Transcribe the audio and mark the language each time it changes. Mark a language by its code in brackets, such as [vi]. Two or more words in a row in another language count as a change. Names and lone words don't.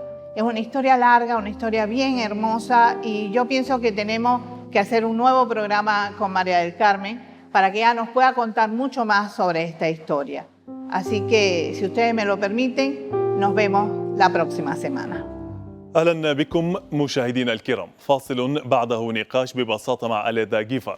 [es] Es una historia larga, una historia bien hermosa, y yo pienso que tenemos que hacer un nuevo programa con María del Carmen para que ella nos pueda contar mucho más sobre esta historia. Así que, si ustedes me lo permiten, nos vemos la próxima semana. [ar] أهلا بكم مشاهدينا الكرام. فاصل بعده نقاش ببساطة مع أليدا جيفارا.